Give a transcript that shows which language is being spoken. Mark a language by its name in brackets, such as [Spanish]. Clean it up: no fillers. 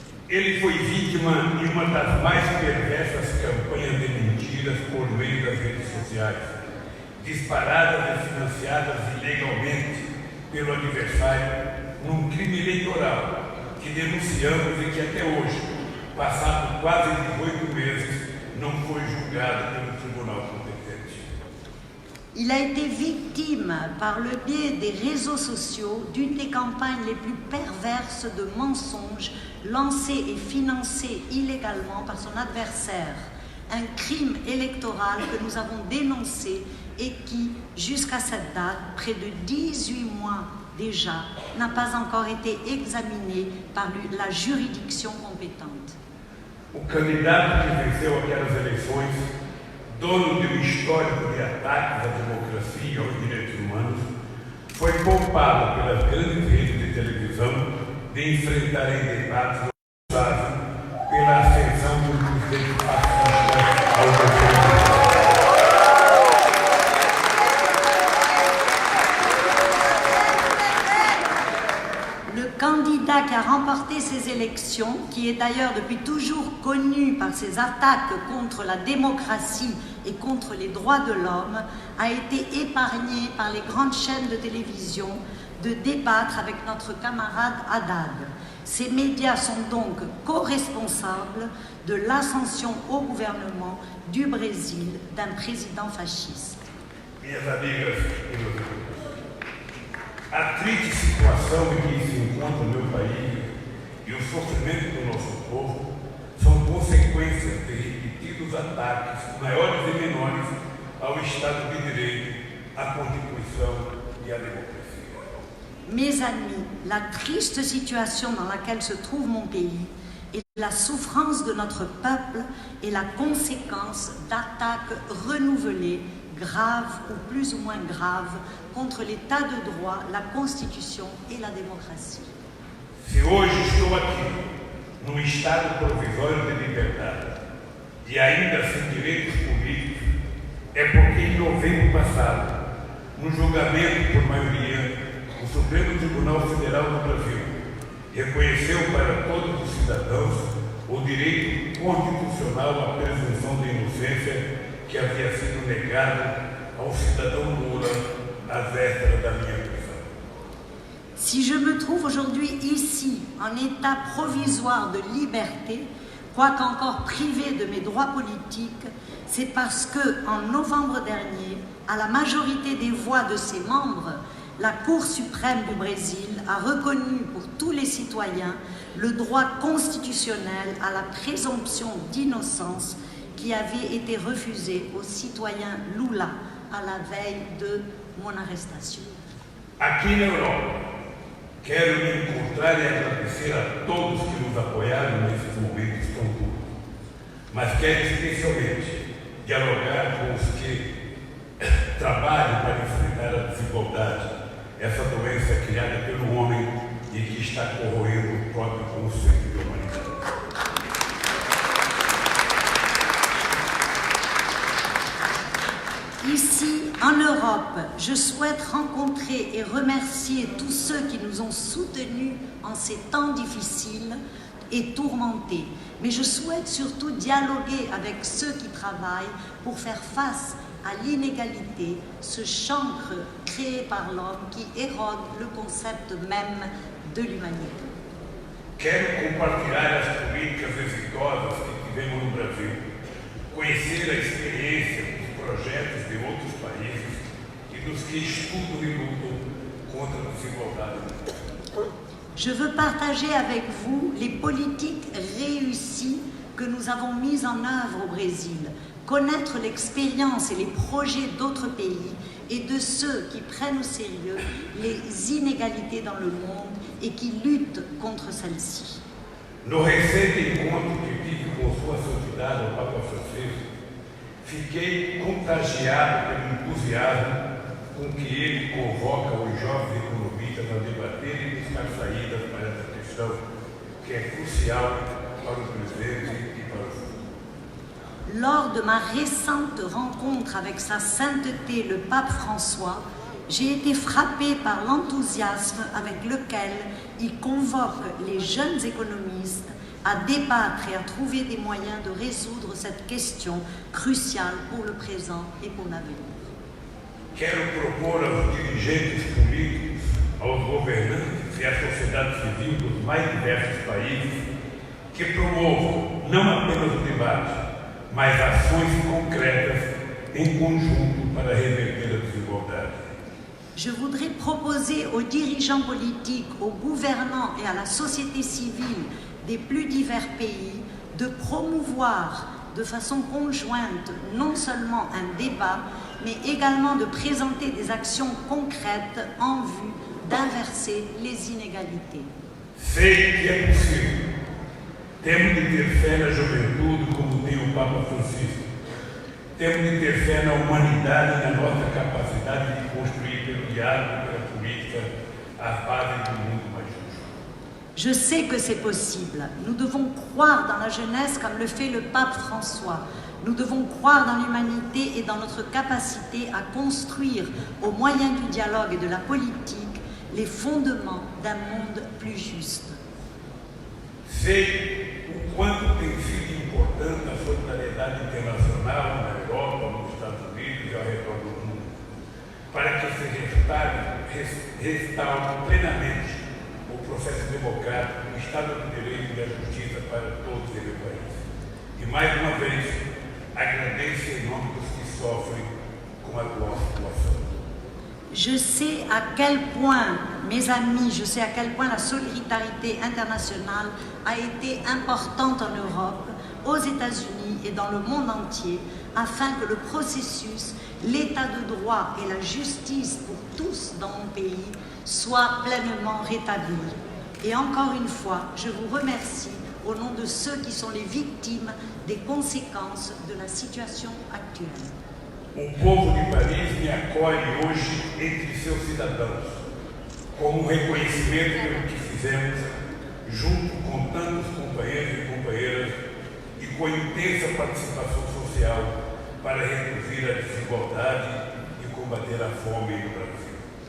[Portuguese] Ele foi vítima de uma das mais perversas campanhas de mentiras por meio das redes sociais, disparadas e financiadas ilegalmente pelo adversário num crime eleitoral que denunciamos e que até hoje, passado quase 18 meses, não foi julgado pelo Tribunal competente. [French] Il a été victime, par le biais des réseaux sociaux, d'une des campagnes les plus perverses de mensonges lancées et financées illégalement par son adversaire. Un crime électoral que nous avons dénoncé et qui, jusqu'à cette date, près de 18 mois déjà, n'a pas encore été examiné par la juridiction compétente. [Portuguese] O candidato que venceu aquelas eleições, dono de um histórico de ataques à democracia e aos direitos humanos, foi poupado pelas grandes redes de televisão de enfrentar em debates pela ascensão do presidente fascista ao governo. [French] Le candidat qui a remporté ces élections, qui est d'ailleurs depuis toujours connu par ses attaques contre la démocratie et contre les droits de l'homme, a été épargné par les grandes chaînes de télévision de débattre avec notre camarade Haddad. Ces médias sont donc co-responsables de l'ascension au gouvernement du Brésil d'un président fasciste. [Portuguese] Minhas amigas e meus amigos, a triste situação em que se encontra o meu país e o sofrimento do nosso povo são consequências de repetidos ataques, maiores e menores, ao Estado de Direito, à Constituição e à democracia. [French] Mes amis, la triste situation dans laquelle se trouve mon pays et la souffrance de notre peuple est la conséquence d'attaques renouvelées, graves ou plus ou moins graves, contre l'état de droit, la Constitution et la démocratie. [Portuguese] Se hoje estou aqui, num estado provisório de liberdade e ainda sem direitos políticos, é porque em novembro passado, no julgamento por maioria, o Supremo Tribunal Federal do Brasil reconheceu para todos os cidadãos o direito constitucional à presunção de inocência que havia sido negado ao cidadão Lula à véspera da minha prisão. [French] Si je me trouve aujourd'hui ici, en état provisoire de liberté, quoique encore privé de mes droits politiques, c'est parce que, en novembre dernier, à la majorité des voix de ses membres, la Cour suprême du Brésil a reconnu pour tous les citoyens le droit constitutionnel à la présomption d'innocence qui avait été refusé au citoyen Lula à la veille de mon arrestation. [Portuguese] Aqui na Europa, quero me encontrar e agradecer a todos que nos apoiaram nesses momentos tão duros, mas quero especialmente dialogar com os que trabalham para enfrentar a desigualdade, essa doença criada pelo homem e que está corroendo o próprio conceito de humanidade. [French] Ici, en Europe, je souhaite rencontrer et remercier tous ceux qui nous ont soutenus en ces temps difficiles et tourmentés. Mais je souhaite surtout dialoguer avec ceux qui travaillent pour faire face à l'inégalité, ce chancre créé par l'homme qui érode le concept même de l'humanité. [Portuguese] Quero compartilhar as políticas exitosas que tivemos no Brasil, conhecer a experiência dos projetos de outros países e dos que estudam e lutam contra a desigualdade. [French] Je veux partager avec vous les politiques réussies que nous avons mises en œuvre au Brésil, connaître l'expérience et les projets d'autres pays et de ceux qui prennent au sérieux les inégalités dans le monde et qui luttent contre celles-ci. [Portuguese] No recente encontro que tive com Sua Santidade, o Papa Francisco, fiquei contagiado pelo entusiasmo com que ele convoca os jovens economistas a debater e buscar saídas para essa questão, que é crucial para o presente e para o futuro. [French] Lors de ma récente rencontre avec Sa Sainteté le Pape François, j'ai été frappée par l'enthousiasme avec lequel il convoque les jeunes économistes à débattre et à trouver des moyens de résoudre cette question cruciale pour le présent et pour l'avenir. [Portuguese] Quero propor aos dirigentes políticos, aos governantes e à sociedade civil dos mais diversos países que promovam não apenas o debate, mas ações concretas em conjunto para reverter a desigualdade. [French] Je voudrais proposer aux dirigeants politiques, aux gouvernants et à la société civile des plus divers pays de promouvoir de façon conjointe non seulement un débat, mais également de présenter des actions concrètes en vue d'inverser les inégalités. [Portuguese] Sei que é possível. Temos de ter fé na juventude, como tem o Papa Francisco. Temos de ter fé na humanidade e na nossa capacidade de construir pelo diálogo, pela política, a base de um mundo mais justo. [French] Je sais que c'est possible. Nous devons croire dans la jeunesse comme le fait le pape François. Nous devons croire dans l'humanité et dans notre capacité à construire, au moyen du dialogue et de la politique, les fondements d'un monde plus juste. [Portuguese] Sei o quanto tem sido importante a solidariedade internacional na Europa, nos Estados Unidos e ao redor do mundo, para que se restaure plenamente o processo democrático, o Estado de Direito e a justiça para todos e meu país. E mais uma vez, agradeço em nome dos que sofrem com a atual situação. [French] Je sais à quel point, mes amis, je sais à quel point la solidarité internationale a été importante en Europe, aux États-Unis et dans le monde entier, afin que le processus, l'état de droit et la justice pour tous dans mon pays soient pleinement rétablis. Et encore une fois, je vous remercie au nom de ceux qui sont les victimes des conséquences de la situation actuelle. [Portuguese] O povo de Paris me acolhe hoje entre seus cidadãos, como um reconhecimento pelo que fizemos, junto com tantos companheiros e companheiras, e com a intensa participação social para reduzir a desigualdade e combater a fome no Brasil.